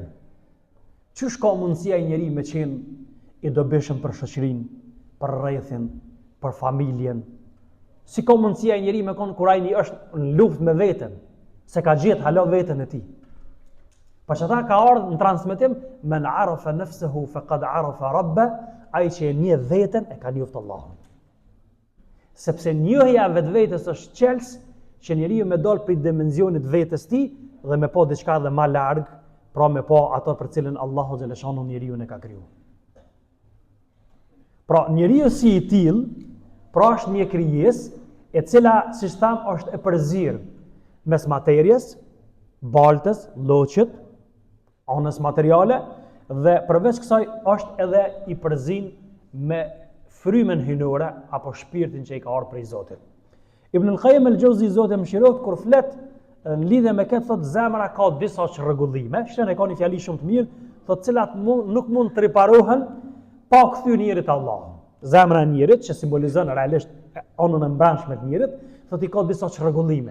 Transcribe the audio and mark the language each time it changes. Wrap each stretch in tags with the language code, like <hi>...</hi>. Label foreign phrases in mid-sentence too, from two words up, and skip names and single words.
<sq>Qysh ka mundësia i njeri me qenë i dobishëm për shoqërinë, për rrethin, për familjen? Si ka mundësia i njeri me konë kur ai është në luftë me veten, se ka gjetë hala veten e tij? Për që ta ka ardhur në transmetim,</sq> <ar>من عرف نفسه فقد عرف ربه,</ar> <sq>ai që e njeh veten e ka njoft Allahun. Sepse njohja e vetvetes është çelës që njeriu me dal prej dimensionit vetes tij dhe me pa diçka dhe më larg, pra me pa ato për cilën Allahu xhaleshanu njeriu e ka krijuar. Pra njeriu si i tillë, pra është një krijesë e cila, si tham, është e përzirë mes materjes, baltës, lloqit, anës materiale, dhe përveç kësaj është edhe i përzin me frymën hynore apo shpirtin që i ka ardhur prej Zotit. Ibn al-Qayyim al-Jauzi, Zoti e mëshiroft, kur flet në lidhje me këtë, thotë zemra ka disa çrregullime, shën e ka një fjali shumë të mirë, thotë cilat nuk mund të riparohen pa kthyer njerit te Allahu. Zemra e njerit që simbolizon realisht anën e mbrëmshme të njerit, thotë i ka disa çrregullime.</sq>